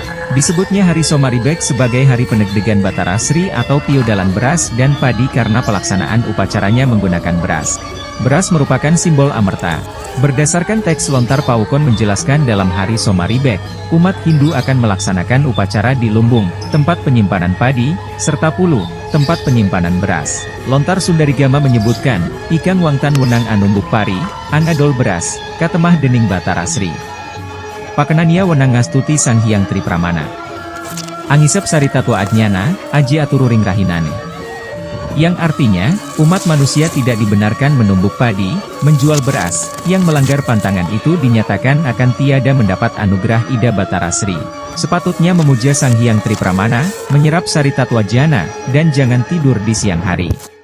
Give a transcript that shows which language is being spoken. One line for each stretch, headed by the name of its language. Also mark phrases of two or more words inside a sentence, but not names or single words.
Indonesian: Disebutnya hari Somaribek sebagai hari penegdegan Batara Sri atau piodalan beras dan padi karena pelaksanaan upacaranya menggunakan beras. Beras merupakan simbol amerta. Berdasarkan teks lontar Paukon menjelaskan dalam hari Somaribek, umat Hindu akan melaksanakan upacara di lumbung, tempat penyimpanan padi, serta pulu, tempat penyimpanan beras.
Kawi: Lontar Sundarigama menyebutkan, Ikang Wangtan Wenang Anumbuk Pari, Angadol Beras, Katemah Dening Batara Sri. Pakenania Wenang Ngastuti Sang Hyang Tripramana. Angisep Saritatwa Ajnana, Aji Atururing Rahinane.
Indonesian: Yang artinya, umat manusia tidak dibenarkan menumbuk padi, menjual beras, yang melanggar pantangan itu dinyatakan akan tiada mendapat anugerah Ida Batara Sri. Sepatutnya memuja Sang Hyang Tripramana, menyerap Saritatwa Jana, dan jangan tidur di siang hari.